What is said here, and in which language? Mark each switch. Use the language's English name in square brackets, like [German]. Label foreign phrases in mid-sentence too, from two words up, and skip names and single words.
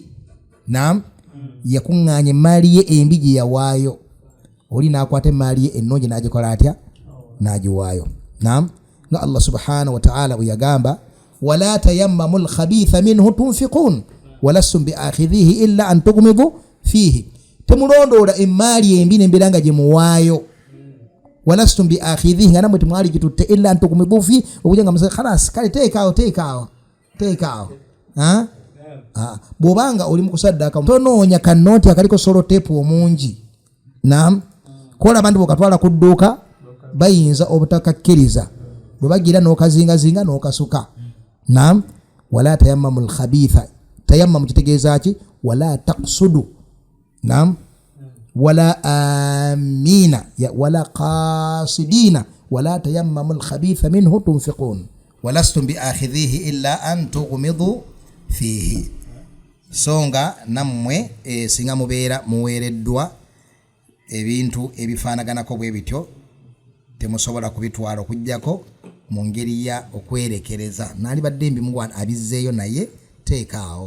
[Ganda] Naam, yakuŋŋaanya emaali ye embi gye yawaayo, oli n'akwata emaali ye ennungi n'agikola atya? N'agiwaayo. Naam, nga Allah [Arabic] سبحانه وتعالى [Ganda] bwe yagamba [Arabic] ولا تيمموا الخبيث منه تنفقون ولستم بآخذيه إلا أن تغمضوا فيه. [Ganda] Temulondoola emaali embi n'embeera nga gye muwaayo. [Arabic] ولستم بآخذيه, [Ganda] nga namwe temwali gitutte [Arabic] إلا أن تغمضوا فيه, [Ganda] okuja nga musaka khalas kale teekaawo. Bw'obanga oli mu kusaddaaka tonoonya kanooti akaliko solotepu omungi. Naam, kola abantu bw'okatwala ku dduuka bayinza obutakakkiriza, bwe bagira n'okazingazinga n'okasuka. Naam, [Arabic] ولا تيمموا الخبيث. [Ganda] Tayammamu kitegeeza ki? [Arabic] ولا تقصدوا. نعم، ولا آمين ولا قاصدين ولا تيمموا الخبيث منه تنفقون ولستم بآخذيه إلا أن تغمضوا فيه. [Ganda] Songa nammwe singa mubeera muweereddwa ebintu ebifaanaganako bwe bityo temusobola kubitwala okujjako mu ngeri ya okwerekereza. Naali badde mbi mugwana abizzeeyo naye teekaawo.